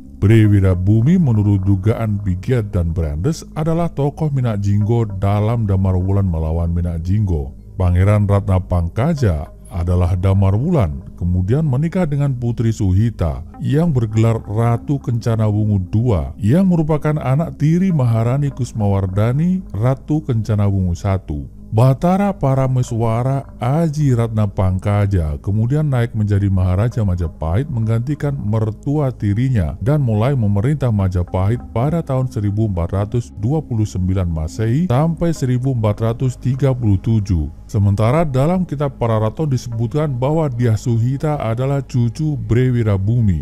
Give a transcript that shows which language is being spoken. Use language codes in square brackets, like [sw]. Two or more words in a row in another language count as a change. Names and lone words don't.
[id] Bre Wirabumi menurut dugaan Bigiat dan Brandes adalah tokoh Minak Jinggo dalam Damarwulan melawan Minak Jinggo. Pangeran Ratna Pangkaja adalah Damarwulan, kemudian menikah dengan Putri Suhita yang bergelar Ratu Kencana Wungu II yang merupakan anak tiri Maharani Kusmawardhani Ratu Kencana Wungu I. Batara Parameswara Aji Ratna Pangkaja kemudian naik menjadi Maharaja Majapahit menggantikan mertua tirinya dan mulai memerintah Majapahit pada tahun 1429 Masehi sampai 1437. Sementara dalam kitab Pararato disebutkan bahwa Dyah Suhita adalah cucu Bre Wirabumi.